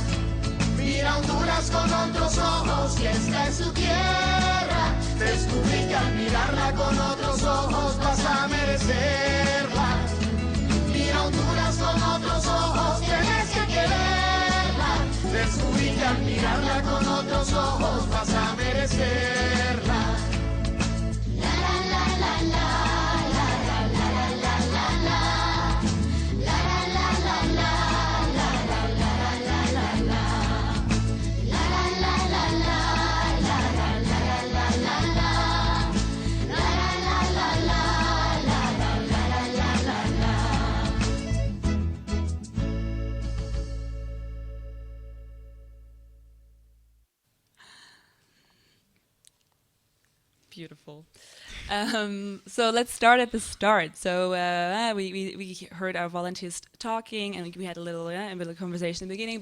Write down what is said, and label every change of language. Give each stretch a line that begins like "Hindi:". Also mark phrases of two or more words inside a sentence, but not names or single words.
Spanish: Mira Honduras con otros ojos, y esta es tu tierra, descubrí que admirarla con otros ojos vas a merecerla. Mira Honduras con otros ojos, tienes que quererla, descubrí que admirarla con otros ojos vas a merecerla. La la la la la, la la la la la la, la la la la la, la la la la la la, la la la la la, la la la la la la, la la la la la, la la la la la.
English: Beautiful. So let's start at the start. So we heard our volunteers talking, and we had a little conversation in the beginning.